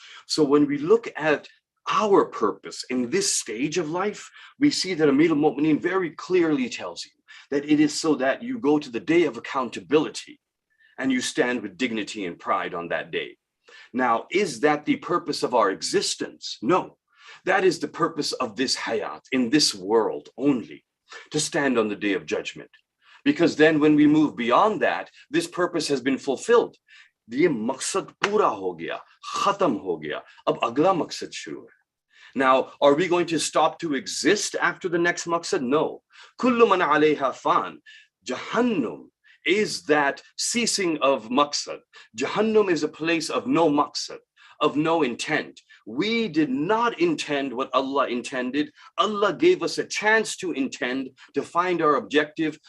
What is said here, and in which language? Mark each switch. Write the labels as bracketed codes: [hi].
[en] So when we look at our purpose in this stage of life, we see that Amir al-Mu'mineen very clearly tells you that it is so that you go to the day of accountability and you stand with dignity and pride on that day. Now, is that the purpose of our existence? No, that is the purpose of this hayat, in this world only, to stand on the day of judgment. Because then when we move beyond that, this purpose has been fulfilled. [hi] ये मकसद पूरा हो गया, खत्म हो गया, अब अगला मकसद शुरू है. [en] Now, are we going to stop to exist after the next maqsad? No. [ar] Kullu man alayha fan. [en] Jahannam is that ceasing of maqsad. Jahannam is a place of no maqsad, of no intent, We did not intend what Allah intended. Allah gave us a chance to intend, to find our objective.